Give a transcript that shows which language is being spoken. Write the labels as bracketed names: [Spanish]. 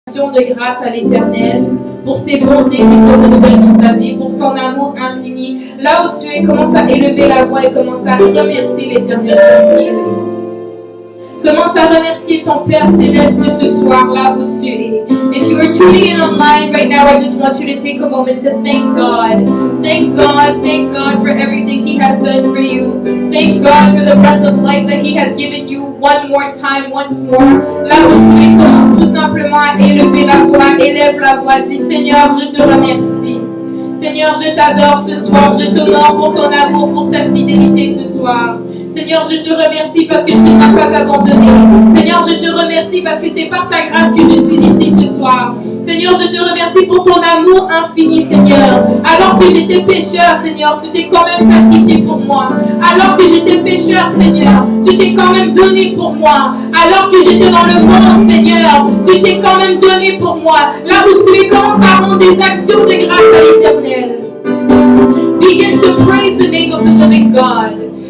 [French] de grâce à l'Éternel pour ses bontés qui se renouvellent dans ta vie, pour son amour infini. Là où tu es, commence à élever la voix et commence à remercier l'Éternel tranquille. Commence à remercier ton Père Céleste ce soir, là où tu es. [English] If you are tuning in online right now, I just want you to take a moment to thank God. Thank God for everything He has done for you. Thank God for the breath of life that He has given you one more time, once more. [French] Là où tu es, commence tout simplement à élever la voix, élève la voix. Dis Seigneur, je te remercie. Seigneur, je t'adore ce soir, je t'honore pour ton amour, pour ta fidélité ce soir. Seigneur, je te remercie parce que tu ne m'as pas abandonné. Seigneur, je te remercie parce que c'est par ta grâce que je suis ici ce soir. Seigneur, je te remercie pour ton amour infini, Seigneur. Alors que j'étais pécheur, Seigneur, tu t'es quand même sacrifié pour moi. Alors que j'étais pécheur, Seigneur, tu t'es quand même donné pour moi. Alors que j'étais dans le monde, Seigneur, tu t'es quand même donné pour moi. Là où tu es, commence à rendre des actions de grâce à l'Éternel. [English] Begin to praise the name of the living God.